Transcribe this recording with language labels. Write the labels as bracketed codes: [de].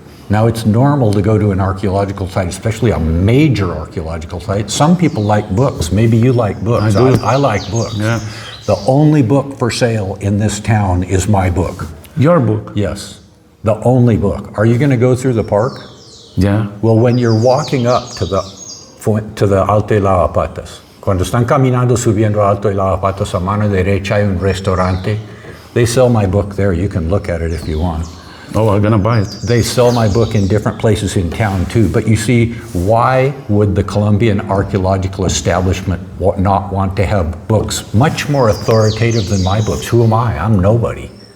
[en] Now, it's normal to go to an archaeological site, especially a major archaeological site. Some people like books. Maybe you like books. I like books. Yeah. The only book for sale in this town is my book. Your book? Yes, the only book. Are you going to go through the park? Yeah. Well, when you're walking up to the [es] Alto y Lavapatas, cuando están caminando subiendo Alto y Lavapatas, a mano derecha hay un restaurante. [en] They sell my book there. You can look at it if you want. Oh, I'm gonna buy it. They sell my book in different places in town too. But you see, why would the Colombian archaeological establishment not want to have books much more authoritative than my books? Who am I? I'm nobody.